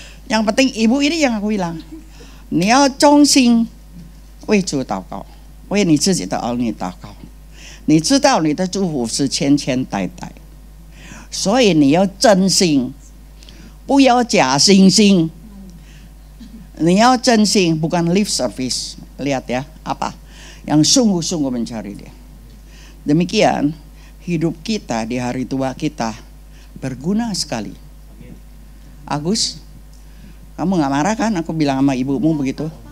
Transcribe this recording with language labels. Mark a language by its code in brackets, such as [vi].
[id] Yang penting ibu ini yang aku bilang. [zh] 你要忠心为主祷告，为你自己的儿女祷告。你知道你的祝福是千千代代，所以你要真心，不要假惺惺。你要真心, [id] bukan lip service. Lihat ya, apa? Yang sungguh-sungguh mencari dia. Demikian, hidup kita di hari tua kita berguna sekali. Agus, kamu gak marah kan aku bilang sama ibumu begitu?